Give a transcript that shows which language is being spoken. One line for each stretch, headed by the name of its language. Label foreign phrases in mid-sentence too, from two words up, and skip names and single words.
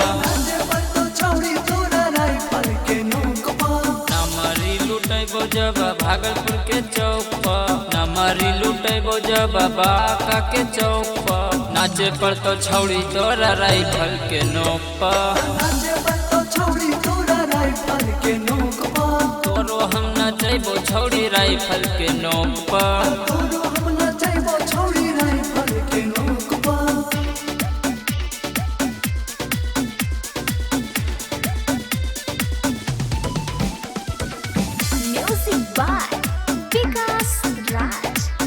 Angika: नाचे पड़तो छौड़ी तोरा राइफल के नोक पर। नमरी लुटैबो जब भागलपुर के चौक पर। नमरी लुटैबो जब बाका के चौक पर। नाचे पड़तो छौड़ी तोरा राइफल के नोक पर। नाचे पड़तो छौड़ी तोरा राइफल के नोक पर। तोरो हम नचैबो छौड़ी राइफल के नोक पर। तोरो हम नचैबो छौड़ी राइफल के नोक पर।
English: Music by Vikas Raj.